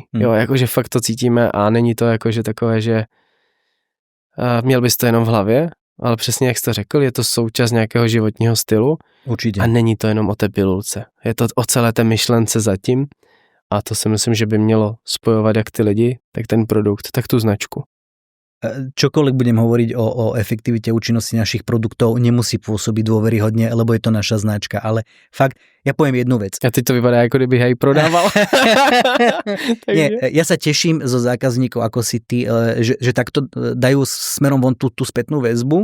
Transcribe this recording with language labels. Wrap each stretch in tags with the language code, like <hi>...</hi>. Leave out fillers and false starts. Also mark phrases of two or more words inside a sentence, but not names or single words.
<cs>Jo, jakože fakt to cítíme a není to jakože takové, že měl bys to jenom v hlavě, ale přesně jak jsi to řekl, je to součást nějakého životního stylu. Určitě. A není to jenom o té pilulce. Je to o celé té myšlence zatím a to si myslím, že by mělo spojovat jak ty lidi, tak ten produkt, tak tu značku.</cs> <sk>čokoľvek budem hovoriť o efektivite účinnosti našich produktov, nemusí pôsobiť dôveryhodne, lebo je to naša značka. Ale fakt, ja poviem jednu vec.</sk> <cs>A ty to vypadá, ako kdyby aj prodával.</cs> <sk>Nie, ja sa teším zo zákazníkov, ako si ty, že takto dajú smerom von tú spätnú väzbu.</sk>